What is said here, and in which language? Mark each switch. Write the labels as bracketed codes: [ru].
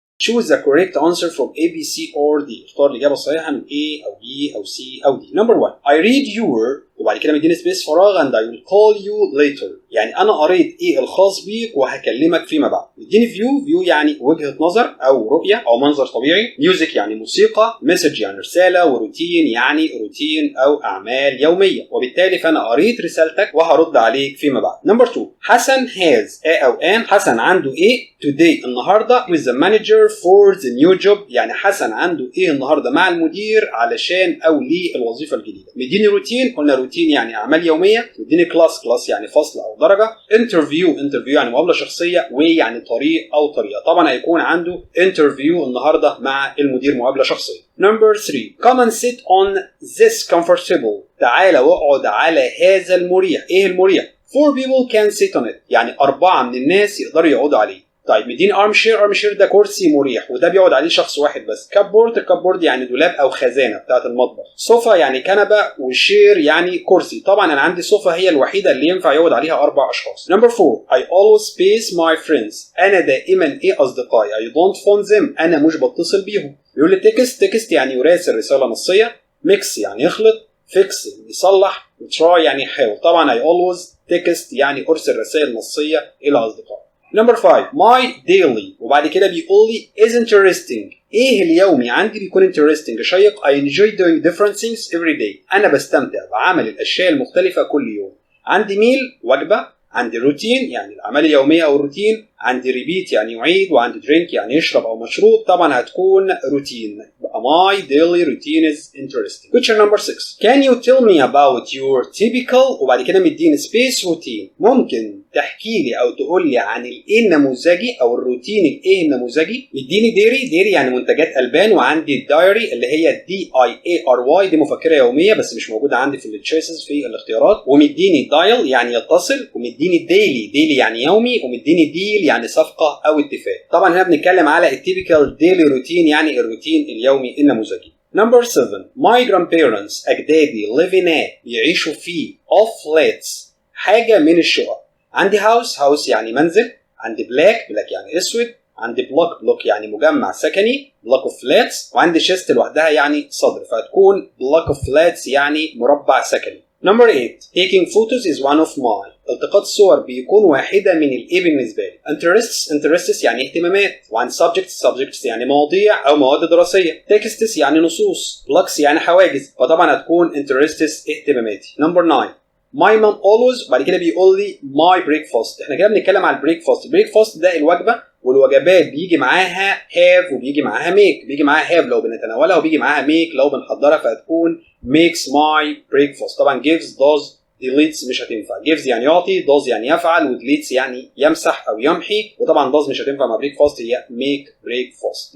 [en] Choose the correct answer from A, B, C or D. [ar] اختار الإجابة الصحيحة من A أو B أو C أو D. [en] Number 1. I read your [ar] وبعد كده مديني سبيس فراغ [en] and I will call you later. [ar] يعني أنا قريت إيه الخاص بيك وهكلمك فيما بعد. مديني view يعني وجهة نظر أو رؤية أو منظر طبيعي. music يعني موسيقى. message يعني رسالة. وروتين يعني روتين أو أعمال يومية. وبالتالي فأنا قريت رسالتك وهرد عليك فيما بعد. [en] Number 2. حسن has A أو an. حسن [ar] عنده إيه [en] today النهاردة with the manager for the new job. [ar] يعني حسن عنده إيه النهاردة مع المدير علشان أو للوظيفة الجديدة. مديني روتين، قلنا روتين يعني أعمال يومية. مديني كلاس يعني فصل أو درجة. انترفيو يعني مقابلة شخصية. ويعني طريق أو طريقة. طبعا هيكون عنده انترفيو النهاردة مع المدير مقابلة شخصية. [en] Number 3. Come and sit on this comfortable. [ar] تعال واقعد على هذا المريح. إيه المريح؟ [en] 4 people can sit on it. [ar] يعني 4 من الناس يقدروا يقعدوا عليه. طيب مديني armchair ده كرسي مريح وده بيقعد عليه شخص واحد بس. كابورد يعني دولاب او خزانه بتاعه المطبخ. صوفا يعني كنبه. وشير يعني كرسي. طبعا انا عندي صوفا هي الوحيده اللي ينفع يقعد عليها 4 اشخاص. [en] Number 4. I always space my friends. [ar] انا دائما اصدقائي. [en] I don't phone them. [ar] انا مش بتصل بيهم. بيقول لي تكست يعني يراسل رساله نصيه. ميكس يعني يخلط. فيكس يعني يصلح. وتراي يعني يحاول. طبعا [en] I always text [ar] يعني ارسل رسائل نصيه الى اصدقائي. [en] Number 5. My daily [ar] وبعد كده بيقول لي [en] is interesting. [ar] ايه اليومي عندي بيكون interesting شيق. I enjoy doing different things every day. انا بستمتع بعمل الاشياء المختلفة كل يوم. عندي ميل وجبة. عندي روتين يعني الاعمال اليومية او الروتين. عندي ريبيت يعني يعيد. وعندي درينك يعني يشرب او مشروب. طبعا هتكون روتين. [en] My daily routine is interesting. Question number 6. Can you tell me about your typical [ar] وبعد كده مديني [en] space routine. [ar] ممكن تحكي لي او تقول لي عن الايه النموذجي او الروتين الايه النموذجي. مديني ديري يعني منتجات البان. وعندي الدايري اللي هي DIARY دي مفكره يوميه بس مش موجوده عندي في التشويسز في الاختيارات. ومديني دايل يعني يتصل. ومديني ديلي يعني يومي. ومديني ديل يعني صفقه او اتفاق. طبعا هنا بنتكلم على التيبيكال ديلي روتين يعني الروتين اليومي النموذجي. [en] Number 7. My grandparents أجدادي live in a [ar] بيعيشوا في [en] of flats [ar] حاجة من الشقق. عندي house يعني منزل. عندي black يعني اسود. عندي block يعني مجمع سكني [en] block of flats. [ar] وعندي chest لوحدها يعني صدر فهتكون [en] block of flats [ar] يعني مربع سكني. [en] Number 8. Taking photos is one of my. [ar] التقاط الصور بيكون واحدة من الإيه بالنسبة لي. interests يعني اهتمامات. وعن subjects يعني مواضيع أو مواد دراسية. texts يعني نصوص. blocks يعني حواجز. فطبعا هتكون interests اهتماماتي. [en] Number 9. My mom always [ar] بعد كده بيقول لي [en] my breakfast. [ar] احنا كده بنتكلم على البريكفاست ده الوجبة. والوجبات بيجي معاها have وبيجي معاها make. بيجي معاها have لو بنتناولها وبيجي معاها make لو بنحضرها فهتكون [en] makes my breakfast. [ar] طبعا [en] gives does deletes [ar] مش هتنفع. gives يعني يعطي. does يعني يفعل. ودeletes يعني يمسح او يمحي. وطبعا does مش هتنفع مع breakfast هي [en] make breakfast.